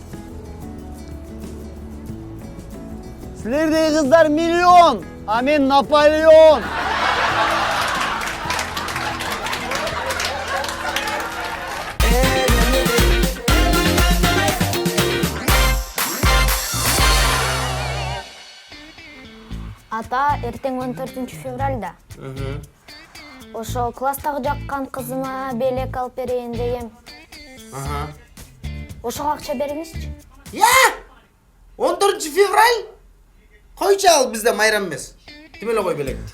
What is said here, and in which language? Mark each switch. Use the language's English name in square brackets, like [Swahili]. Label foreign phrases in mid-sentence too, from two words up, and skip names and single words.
[Kazakh] Сілердей қыздар миллион, а мен Наполеон. Ата, ертең 14 февральда. [Kyrgyz] Ошо класстагы жаккан кызыма белек алып берейин дегем. Ошого акча бериңизчи. 14 февраль? Койчу ал бизде майрам эмес. Ким эле кой белекти?